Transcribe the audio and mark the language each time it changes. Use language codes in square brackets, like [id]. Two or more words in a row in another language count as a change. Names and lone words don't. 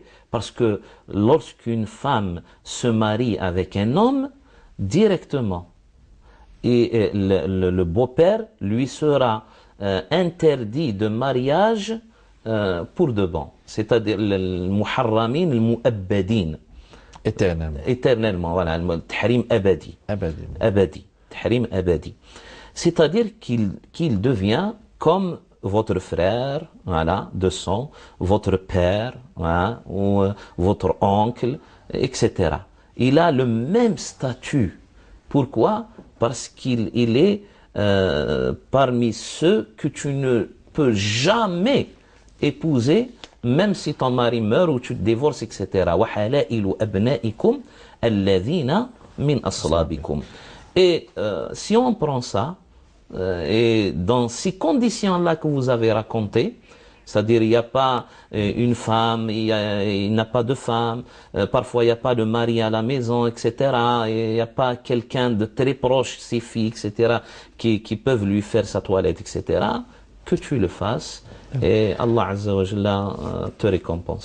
[fr] Parce que lorsqu'une femme se marie avec un homme, directement, et le beau-père lui sera interdit de mariage pour de bon. C'est-à-dire le muharramin, le mu'abbadin. Éternellement. Éternellement, voilà, le [ar] تحريم أبدي. [fr] Abadi. [ar] أبدي. تحريم أبدي. [fr] C'est-à-dire qu'il devient comme votre frère, voilà, de sang, votre père, voilà, ou votre oncle, etc. Il a le même statut. Pourquoi? Parce qu'il est parmi ceux que tu ne peux jamais épouser, même si ton mari meurt ou tu te divorces, etc. [ar] وَحَلَائِلُ أَبْنَائِكُمْ الَّذِينَ مِنْ أَصْلَابِكُمْ. [fr] Et si on prend ça, et dans ces conditions-là que vous avez racontées, c'est-à-dire il n'y a pas une femme, il n'a pas de femme, parfois il n'y a pas de mari à la maison, etc. Il n'y a pas quelqu'un de très proche, ses filles, etc., qui peuvent lui faire sa toilette, etc., que tu le fasses, et [ar] الله عز وجل [fr] te récompense.